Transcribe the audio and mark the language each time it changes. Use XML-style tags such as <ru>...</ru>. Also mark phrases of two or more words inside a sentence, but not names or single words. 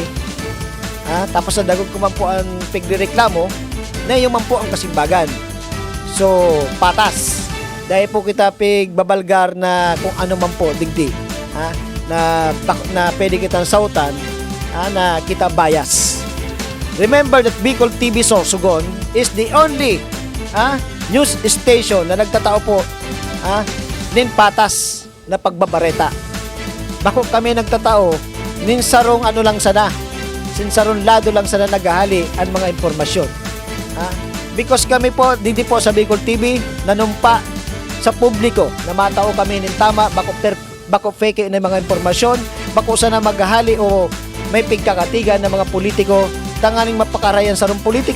<bik>Tapos nadangog ko man po ang pigreklamo na iyo man po ang kasimbagan. So, patas. Dahil po kita pigbabalgar na kung ano man po, digdi. Na pwede kitang sautan, na kita bias.</bik> <en>Remember that Bicol TV Sorsogon is the only news station</en> <bik>na nagtatao po nin patas na pagbabareta. Bako kami nagtatao nin sarong ano lang sana, sinsarong lado lang sana naghahali ang mga impormasyon. Because kami po, didi po sa Bicol TV, nanumpa sa publiko na matao kami nin tama, bako fake na mga impormasyon, bako sana maghahali o may pigkakatigan ng mga politiko, tanganing mapakarayan sa rong politiko.</bik>